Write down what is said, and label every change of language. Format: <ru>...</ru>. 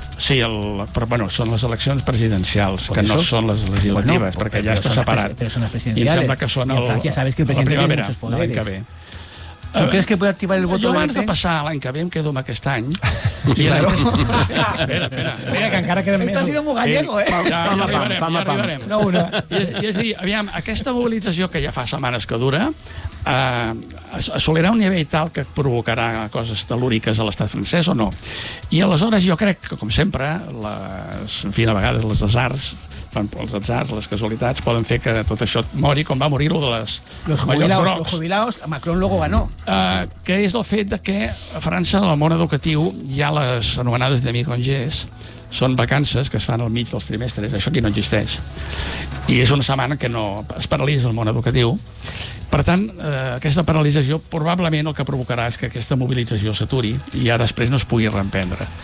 <ca>Sí, però bueno, són les eleccions presidencials, que no són les legislatives, bueno, perquè ja està separat. Però són les presidencials. I sembla que són</ca> <es>Francia, sabes que el presidente tiene muchos poderes.</es> <ca>L'any que ve.</ca> <es>¿Tú crees que puede activar el voto?</es> <ca>Jo abans de passar l'any que ve em quedo amb aquest any. Sí,</ca> <es>claro.</es> <ca>Espera, que encara queden més.</ca> <es>Esto ha sido muy gallego, ¿eh?</es> <ca>Ja arribarem. No, és a dir, aviam, aquesta mobilització que ja fa setmanes que dura... assolirà un nivell tal que provocarà coses telúriques a l'estat francès o no? I aleshores jo crec que, com sempre, a vegades les desarts, els atzars, les casualitats, poden fer que tot això mori, com va morir-ho de les...</ca> <es>Los jubilados, Macron luego ganó.</es> <ca>Que és el fet de que a França, en el món educatiu, hi ha les anomenades de mi-congés, són vacances que es fan al mig dels trimestres, això aquí no existeix. I és una setmana que no es paralitza el món educatiu. Per tant, aquesta paralització probablement el que provocarà és que aquesta mobilització s'aturi i ja després no es pugui reemprendre.</ca>